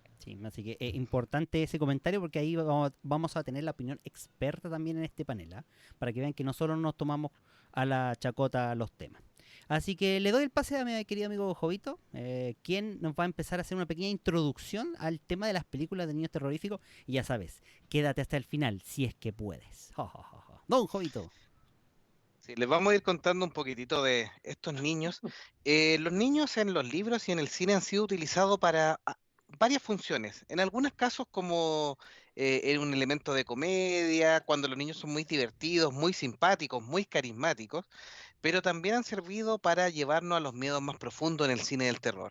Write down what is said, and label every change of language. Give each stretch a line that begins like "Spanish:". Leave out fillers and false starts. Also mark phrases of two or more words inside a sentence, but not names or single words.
Spanish: Sí, así que es importante ese comentario porque ahí vamos a tener la opinión experta también en este panel, ¿ah? Para que vean que no solo nos tomamos a la chacota los temas. Así que le doy el pase a mi querido amigo Jovito, quien nos va a empezar a hacer una pequeña introducción al tema de las películas de niños terroríficos. Y ya sabes, quédate hasta el final si es que puedes. Ja, ja, ja, ja. Don Jovito. Sí, les vamos a ir contando un poquitito de estos niños. Los niños en los libros y en el cine han sido utilizados para varias funciones. En algunos casos como en un elemento de comedia, cuando los niños son muy divertidos, muy simpáticos, muy carismáticos, pero también han servido para llevarnos a los miedos más profundos en el cine del terror.